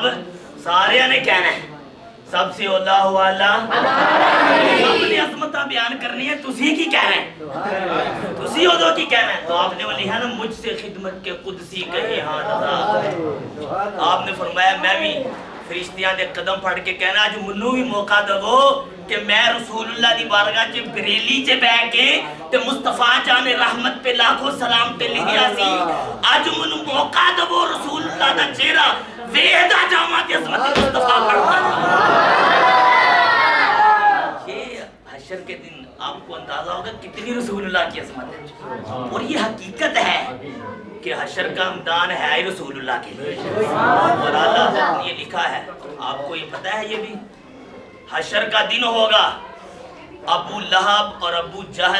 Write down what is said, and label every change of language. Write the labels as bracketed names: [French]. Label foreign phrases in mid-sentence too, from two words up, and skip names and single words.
[Punjabi] سارے نے کہنا ہے سب سے اولا والا، سب نے عظمتہ بیان کرنی ہے، تسی کی کہنا ہے، تسی ادھو کی کہنا ہے، [Urdu] تو آپ نے وہ لکھا نا مجھ سے خدمت کے قدسی کہے ہاں رضا۔ آپ نے فرمایا [Punjabi] میں بھی فرشتیاں دے قدم پھڑ کے کہنا آج منو بھی موقع دو کہ میں رسول اللہ دی بارگاہ چ بریلی چ بیٹھ کے تے مصطفیٰ جان رحمت پہ لاکھوں سلام تے لکھیا سی اج من موقع دو رسول اللہ دا چہرہ ویدا جاواں تے عظمت مصطفیٰ پڑھنا [Urdu] یہ حشر کے دن آپ کو اندازہ ہوگا کتنی رسول اللہ کی عظمت ہے اور یہ حقیقت ہے کہ حشر کا میدان ہے رسول اللہ کے لیے اور اللہ نے یہ لکھا ہے آپ کو یہ پتہ ہے یہ بھی حشر کا دن ہوگا ابو لہب اور ابو جہل